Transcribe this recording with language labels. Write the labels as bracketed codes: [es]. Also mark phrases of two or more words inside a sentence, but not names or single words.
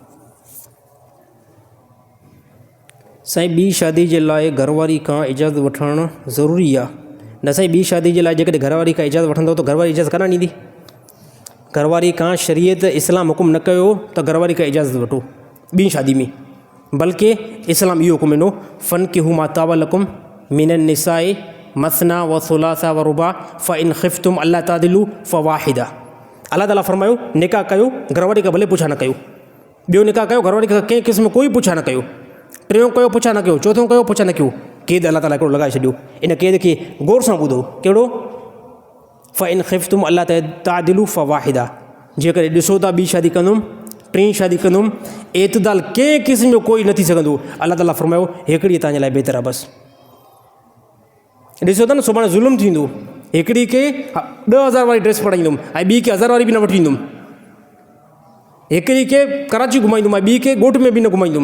[sd] साईं ॿी शादी जे लाइ घरवारी खां इजाज़त वठणु ज़रूरी आहे? न साईं, ॿी शादी जे लाइ जेकॾहिं घरवारी खां इजाज़त वठंदो त घरवारी इजाज़त कान ॾींदी। घरवारी खां शरीयत इस्लाम हुकुम न कयो त घरवारी खां इजाज़त वठो ॿी शादी में, बल्कि इस्लाम इहो हुकुम ॾिनो [ar] فانكحوا ما طاب لكم من النساء مثنى وثلاث ورباع فإن خفتم ألا تعدلوا فواحدة. [sd] अल्लाह ताला फरमायो निकाह कयो, घरवारी खां भले पुछा न कयो। ॿियो निकाह कयो, घरवारी खां कंहिं क़िस्म कोई पुछा न कयो। टियों कयो पुछा न कयो, चौथों कयो पुछा न कयो। क़ैद अल्लाह ताला हिकिड़ो लॻाए छॾियो, इन क़ैद खे गौर सां ॿुधो। कहिड़ो? [ar] فإن خفتم ألا تعدلوا فواحدة. [sd] जेकॾहिं ॾिसो था ॿी शादी कंदुमि, टीं शादी कंदुमि, एतदाल कंहिं क़िस्म जो कोई न थी सघंदो, अल्लाह ताला फरमायो हिकिड़ी तव्हांजे लाइ बहितर आहे बसि। ॾिसो था न सुभाणे ज़ुल्म थींदो, हिकिड़ी खे 10,000 वारी ड्रेस पढ़ाईंदुमि ऐं ॿी खे 1000 वारी बि न वठी ईंदुमि, हिकिड़ी खे कराची घुमाईंदुमि ऐं ॿी खे ॻोठ में बि न घुमाईंदुमि।